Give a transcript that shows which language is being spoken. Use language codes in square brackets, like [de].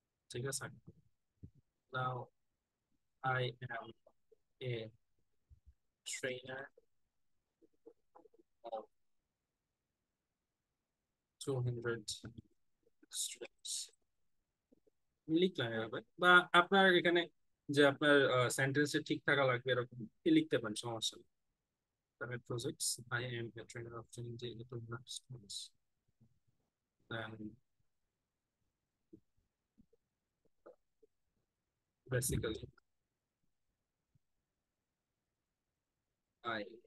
[bn] ঠিক আছে, [en] now I am a trainer of 200 students। [bn] লিখলাম এভাবে, বা আপনার এখানে যে আপনার সেন্টেন্সে ঠিক থাকা লাগবে এরকম কি লিখতে পারেন, সমস্যা নেই। [en] Private projects, I am a trainer of 200 students, and basically I